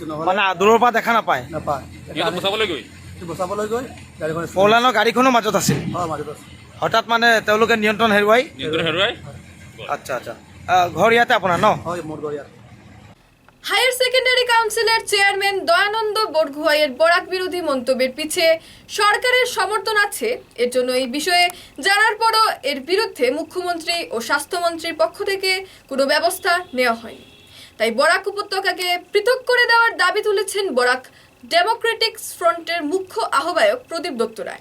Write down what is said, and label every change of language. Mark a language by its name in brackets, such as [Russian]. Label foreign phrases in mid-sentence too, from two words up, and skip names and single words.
[Assamese] নহ'লে মানে দূৰৰ পৰা দেখা নাপায়? নাপায়, বচাবলৈ গৈ গাড়ীখন ফ'ৰলেনৰ গাড়ীখনো মাজত আছিল? হয়, মাজত আছে। হঠাৎ মানে তেওঁলোকে নিয়ন্ত্ৰণ হেৰুৱাই? আচ্ছা আচ্ছা। ঘৰ ইয়াতে আপোনাৰ ন? হয়, মোৰ ঘৰ ইয়াত। [Bangla] হায়ার সেকেন্ডারি কাউন্সিলের চেয়ারম্যান দয়ানন্দ বরগুহাইয়ের বরাক বিরোধী মন্তব্যের পিছে সরকারের সমর্থন আছে, এর জন্য এই বিষয়ে জানার পরও এর বিরুদ্ধে মুখ্যমন্ত্রী ও স্বাস্থ্যমন্ত্রীর পক্ষ থেকে কোনো ব্যবস্থা নেওয়া হয়নি। তাই বরাক উপত্যকাকে পৃথক করে দেওয়ার দাবি তুলেছেন বরাক ডেমোক্রেটিক ফ্রন্টের মুখ্য আহ্বায়ক প্রদীপ দত্ত রায়।